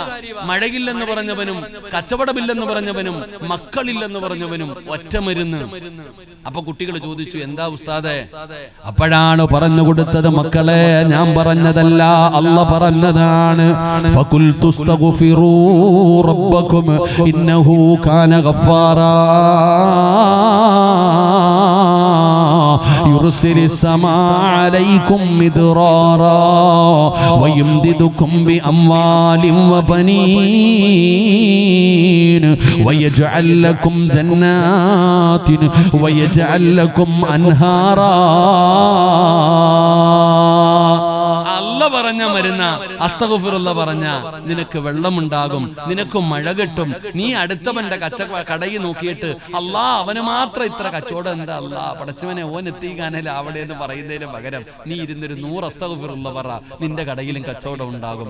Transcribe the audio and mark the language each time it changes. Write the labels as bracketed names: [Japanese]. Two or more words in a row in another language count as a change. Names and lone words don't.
[Malayalam] മഴയില്ലെന്ന് പറഞ്ഞവനും, കച്ചവടമില്ലെന്ന് പറഞ്ഞവനും, മക്കളില്ലെന്ന് പറഞ്ഞവനും ഒറ്റ മരുന്ന്. അപ്പൊ കുട്ടികൾ ചോദിച്ചു, എന്താ ഉസ്താദേ? അപ്പോഴാണ് പറഞ്ഞു കൊടുത്തത്, മക്കളെ ഞാൻ പറഞ്ഞതല്ല, അല്ലാഹ് പറഞ്ഞതാണ്. [Arabic] فقلت استغفروا ربكم إنه كان غفارا يرسل السماء عليكم مدرارا ويمددكم بأموال وبنين ويجعل لكم جنات ويجعل لكم أنهارا. [Malayalam] അല്ലാഹ് പറഞ്ഞ മരുന്ന അസ്തഗ്ഫിറുല്ലാ പറഞ്ഞ നിനക്ക് വെള്ളമുണ്ടാകും, നിനക്ക് മഴ കിട്ടും. നീ അടുത്തവന്റെ കടയിൽ നോക്കിയിട്ട് അല്ലാഹ് അവന് മാത്രം ഇത്ര കച്ചവടം എന്താ, അല്ലാഹ് പടച്ചവനെ ഓൻ എത്തിക്കാനല്ല അവിടെ എന്ന് പറയുന്നതിന് പകരം നീ ഇരുന്നൊരു 100 അസ്തഗ്ഫിറുല്ലാ പറ, നിന്റെ കടയിലും കച്ചവടം ഉണ്ടാകും.